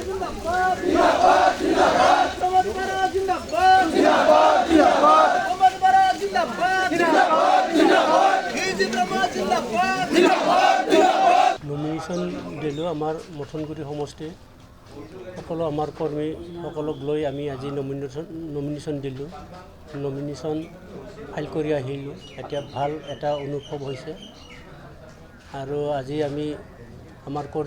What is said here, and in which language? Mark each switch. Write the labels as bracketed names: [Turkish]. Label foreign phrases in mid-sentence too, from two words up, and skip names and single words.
[Hindi] जिंदाबाद जिंदाबाद जिंदाबाद समदबरा जिंदाबाद जिंदाबाद जिंदाबाद समदबरा जिंदाबाद जिंदाबाद जिंदाबाद इजी ब्रह्मा जिंदाबाद जिंदाबाद जिंदाबाद [Assamese] নমিনেশ্যন দিলোঁ আমাৰ মথনগুৰি সমষ্টিৰ সকলো আমাৰ কৰ্মী সকলক লৈ আমি আজি নমিনেশ্যন দিলোঁ নমিনেশ্যন ফাইল কৰি আহিলোঁ এতিয়া ভাল এটা অনুভৱ হৈছে আৰু আজি আমি আমাৰ